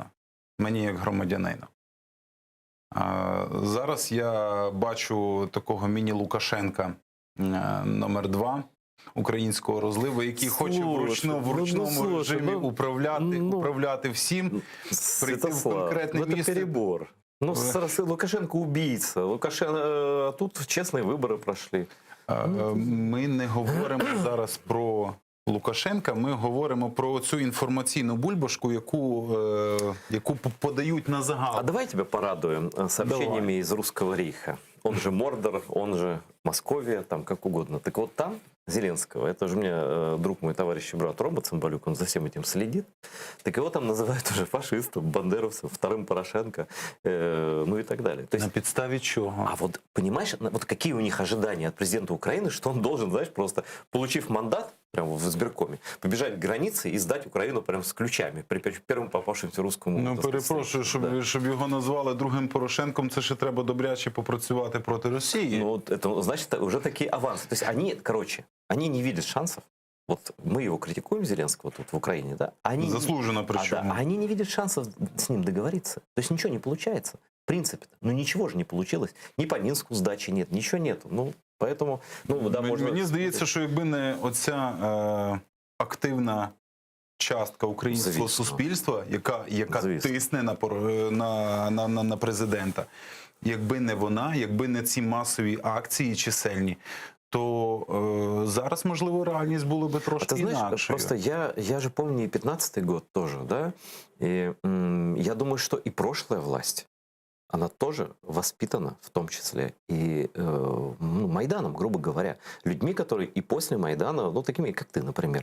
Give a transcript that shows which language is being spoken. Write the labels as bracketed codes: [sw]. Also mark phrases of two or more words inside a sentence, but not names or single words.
[uk] Мені як громадянину. Зараз я бачу такого міні-Лукашенка номер 2 українського розливу, який хоче в ручному режимі управляти всім, прийти в конкретне [ru] это [uk] місце. [ru] перебор. Ну, Лукашенко убийца. А тут честные выборы прошли. [uk] Ми не говоримо зараз про Лукашенка, ми говоримо про цю інформаційну бульбашку, яку подають на загал. [ru] А давай тебя порадуем сообщениями из Русского рейха. Он же Мордор, он же Московия, там как угодно. Так вот там Зеленского, это же у меня друг мой, товарищ и брат Рома Цымбалюк, он за всем этим следит. Так его там называют уже фашистом, бандеровцем, вторым Порошенко, ну и так далее. То есть, [uk] На підставі чого? [ru] а вот понимаешь, вот какие у них ожидания от президента Украины, что он должен, знаешь, просто получив мандат прямо в избиркоме, побежать к границе и сдать Украину прямо с ключами при первому попавшемся русскому. [uk] Ну, перепрошую, щоб його назвали другим Порошенком, це ще треба добряче попрацювати проти Росії. [ru] Ну, вот это значит уже такие авансы. То есть они, короче, они не видят шансов. Вот мы его критикуем, Зеленского, тут в Украине, да? Они, Заслуженно причем. они не видят шансов с ним договориться. То есть ничего не получается. В принципе. Ну ничего же не получилось. Ни по Минску сдачи нет, ничего нету. Ну, поэтому, ну, да, можно... [uk] Мені здається, що якби не оця активна частка українського Звісно. суспільства, яка Звісно. тисне на президента, якби не вона, якби не ці масові акції чисельні, то зараз, можливо, реальність була би [ru] А [uk] трошки [ru] ты знаешь, [uk] інакшою. [ru] просто я же помню и 15-й год тоже, да? И я думаю, что и прошлая власть, она тоже воспитана, в том числе, и Майданом, грубо говоря, людьми, которые и после Майдана, ну, такими, как ты, например.